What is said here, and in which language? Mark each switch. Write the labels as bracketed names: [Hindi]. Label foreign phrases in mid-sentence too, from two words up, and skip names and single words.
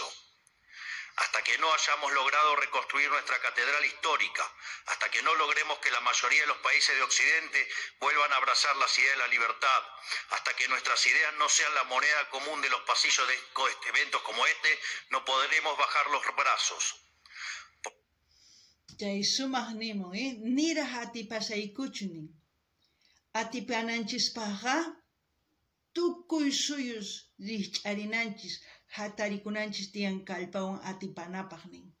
[Spanish] Hasta que no hayamos logrado reconstruir nuestra catedral histórica, hasta que no logremos que la mayoría de los países de Occidente vuelvan a abrazar las ideas de la libertad, hasta que nuestras ideas no sean la moneda común de los pasillos de eventos como este, no podremos bajar los brazos. [Quechua] Chay sumaq nimun, niraq atipasaykuchuni. Atipananchispaqqa tukuy suyus rikch'arinanchis, hatarikunanchis tiyan kallpawan atipanapaq nin.